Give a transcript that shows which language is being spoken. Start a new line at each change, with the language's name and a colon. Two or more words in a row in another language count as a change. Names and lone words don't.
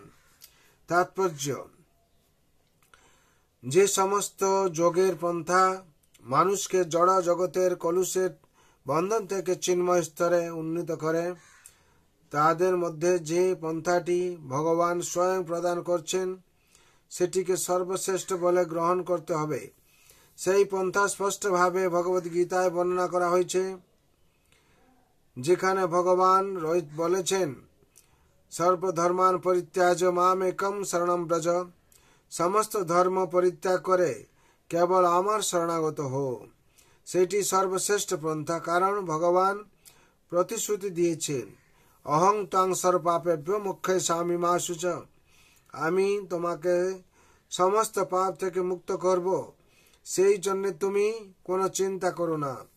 Bangla: তাৎপর্য, যে সমস্ত যোগের পন্থা মানুষকে জড় জগতের কলুষের বন্ধন থেকে চিন্ময় স্তরে উন্নীত করে, তাদের মধ্যে যে পন্থাটি ভগবান স্বয়ং প্রদান করছেন সেটিকে সর্বশ্রেষ্ঠ বলে গ্রহণ করতে হবে। সেই পন্থা স্পষ্টভাবে ভগবদ্গীতায় বর্ণনা করা হয়েছে, যেখানে ভগবান বলেছেন
Sanskrit: সর্বধর্মান পরিত্যাজ্য মাম একম শরণম ব্রজ।
Bangla: সমস্ত ধর্ম পরিত্যাগ করে কেবল আমার শরণাগত হো। সেটি সর্বশ্রেষ্ঠ পন্থা, কারণ ভগবান প্রতিশ্রুতি দিয়েছেন
Sanskrit: অহং ত্বং সর্বপাপেভ্যো মোক্ষয়িষ্যামি মা শুচা।
Bangla: আমি তোমাকে সমস্ত পাপ থেকে মুক্ত করব, সেই জন্য তুমি কোনো চিন্তা করো না।